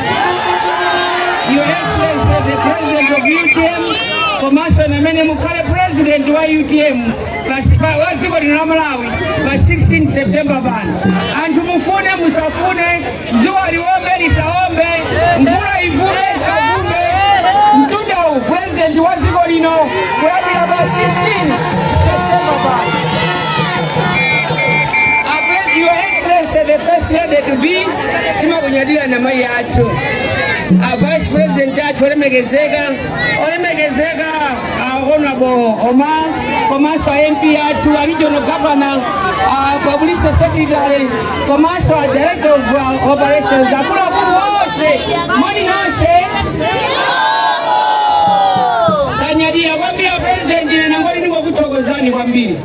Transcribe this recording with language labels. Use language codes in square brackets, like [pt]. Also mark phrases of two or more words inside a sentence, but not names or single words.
[en] Your Excellency the President of UTM [ny] komanso amene mukale president wa UTM wa dziko la Malawi pa 16 September bano. Anthu mufune musafune, dzuwa liwombe lisaombe, mvula ivule isavume, mtunda president wa dziko lino kuyambira pa 16 September bano. [en] Your Excellency the first lady to be [ny] timakunyadira na mai athu. [en] Vice President [ny] athu olemekezeka Honorable Omar komanso MP athu [en] Regional Governor, Public Secretary [ny] komanso [en] Director of Operations [ny] akulu wose moni nonse tanyadira kwambiri President nangoli ndingokuthokozani kwambiri.